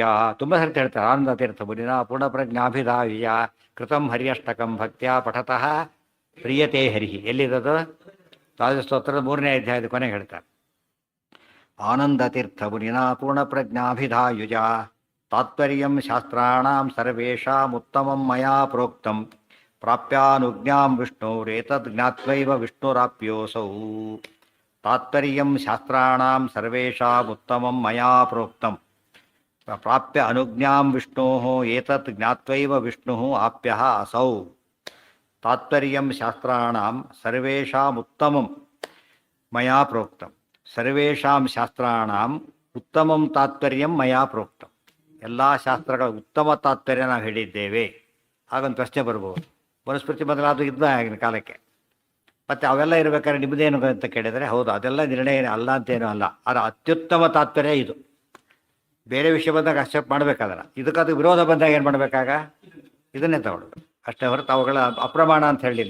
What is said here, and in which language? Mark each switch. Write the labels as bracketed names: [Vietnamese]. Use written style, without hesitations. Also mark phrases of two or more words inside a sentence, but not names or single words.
[Kannada] ತುಂಬ ಸರ್ತಿ ಹೇಳ್ತಾರೆ [Sanskrit] ಆನಂದ ತೀರ್ಥ ಮುನಿನ ಪೂರ್ಣಪ್ರಜ್ಞಾಭಿಧಾಯುಜ ಕೃತಂ ಹರ್ಯಷ್ಟಕಂ ಭಕ್ತ್ಯಾ ಪಠತಃ ಪ್ರಿಯತೆ ಹರಿಹಿ. [Kannada] ಎಲ್ಲಿರೋದು? ರಾಜಸ್ತೋತ್ರದ 3ನೇ ಅಧ್ಯಾಯದ ಕೊನೆಗೆ ಹೇಳ್ತಾರೆ. [Sanskrit] ಆನಂದ ತೀರ್ಥ ಮುನಿನ ಪೂರ್ಣಪ್ರಜ್ಞಾಭಿಧಾಯುಜ ತಾತ್ಪರ್ಯಂ ಶಾಸ್ತ್ರಾಣಾಂ ಸರ್ವೇಷಾಂ ಉತ್ತಮಂ ಮಯಾ ಪ್ರೋಕ್ತಂ ಪ್ರಾಪ್ಯಾನುಜ್ಞಾಂ ವಿಷ್ಣುರೇತದ್ ಜ್ಞಾತ್ವೈವ ವಿಷ್ಣುರಾಪ್ಯೋಸೌ. ತಾತ್ಪರ್ಯಂ ಶಾಸ್ತ್ರಾಣಾಂ ಸರ್ವೇಷಾಂ ಉತ್ತಮಂ ಮಯಾ ಪ್ರೋಕ್ತಂ ಪ್ರಾಪ್ಯ ಅನುಜ್ಞಾಂ ವಿಷ್ಣೋಃ ಏತತ್ ಜ್ಞಾತ್ವೈವ ವಿಷ್ಣುಃ ಆಪ್ಯಃ ಅಸೌ. ತಾತ್ಪರ್ಯಂ ಶಾಸ್ತ್ರಾಣಾಂ ಸರ್ವೇಷಾಂ ಉತ್ತಮಂ ಮಯಾ ಪ್ರೋಕ್ತಂ. ಸರ್ವೇಷಾಂ ಶಾಸ್ತ್ರಾಣಾಂ ಉತ್ತಮಂ ತಾತ್ಪರ್ಯಂ ಮಯಾ ಪ್ರೋಕ್ತಂ. [Kannada] ಎಲ್ಲ ಶಾಸ್ತ್ರಗಳ ಉತ್ತಮ ತಾತ್ಪರ್ಯ ನಾವು ಹೇಳಿದ್ದೇವೆ. ಹಾಗೊಂದು ಪ್ರಶ್ನೆ ಬರ್ಬೋದು. ಮನುಸ್ಮೃತಿ ಮೊದಲಾದ ಇದ್ದ ಆಗಿನ ಕಾಲಕ್ಕೆ. ಮತ್ತು ಅವೆಲ್ಲ ಇರಬೇಕಾದ್ರೆ ನಿಮ್ಮದೇನು ಅಂತ ಕೇಳಿದರೆ, ಹೌದು ಅದೆಲ್ಲ ನಿರ್ಣಯ ಅಲ್ಲ ಅಂತೇನೂ ಅಲ್ಲ, ಅದರ ಅತ್ಯುತ್ತಮ ತಾತ್ಪರ್ಯ ಇದು. ಬೇರೆ ವಿಷಯ ಬಂದಾಗ ಅಕ್ಸೆಪ್ಟ್ ಮಾಡಬೇಕಾದಲ್ಲ, ಇದಕ್ಕದು ವಿರೋಧ ಬಂದಾಗ ಏನು ಮಾಡಬೇಕಾಗ ಇದನ್ನೇ ತಗೊಳ್ಬೇಕು ಅಷ್ಟೇ ಹೊರತು ಅವುಗಳ ಅಪ್ರಮಾಣ ಅಂತ ಹೇಳಲಿಲ್ಲ.